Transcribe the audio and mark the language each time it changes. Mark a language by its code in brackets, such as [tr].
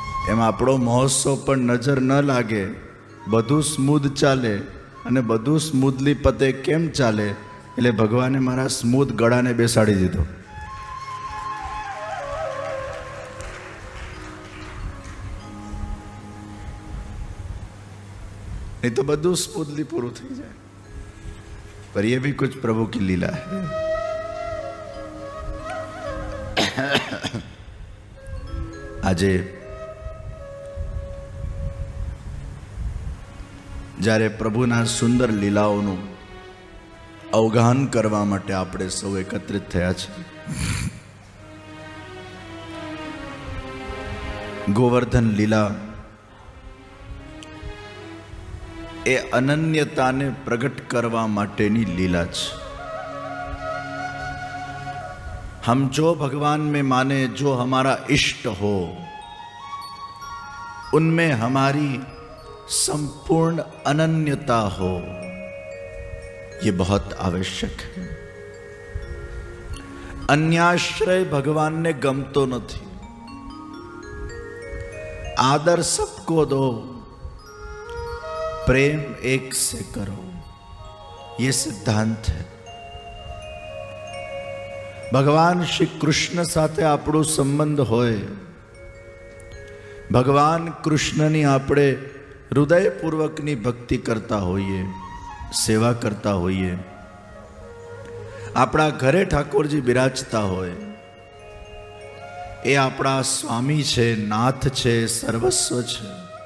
[gu] એમાં આપણો મહોત્સવ પણ નજર ન લાગે, બધું સ્મૂથ ચાલે અને બધું સ્મૂથલી પતે. કેમ ચાલે? એટલે ભગવાને મારા સ્મૂથ ગળાને બેસાડી દીધો. [hi] नहीं तो [gu] બધું સ્મૂથલી પૂરું થઈ જાય. [hi] पर ये भी कुछ प्रभु की लीला है. [gu] આજે જ્યારે પ્રભુના સુંદર લીલાઓનું અવગાહન કરવા માટે આપણે સૌ એકત્રિત થયા છીએ, ગોવર્ધન લીલા એ અનન્યતાને પ્રગટ કરવા માટેની લીલા છે. [hi] हम जो भगवान में माने, जो हमारा इष्ट हो, उनमें हमारी संपूर्ण अनन्यता हो, ये बहुत आवश्यक है. [gu] अन्याश्रय भगवान ने गमतो નથી. [hi] आदर सबको दो, प्रेम एक से करो. ये सिद्धांत है। [gu] भगवान श्री कृष्ण साथे આપણો સંબંધ હોય, ભગવાન કૃષ્ણની આપણે હૃદયપૂર્વકની ભક્તિ કરતા હોઈએ, સેવા કરતા હોઈએ, આપણા ઘરે ઠાકોરજી બિરાજતા હોય, એ આપણા સ્વામી છે, નાથ છે, સર્વસ્વ છે.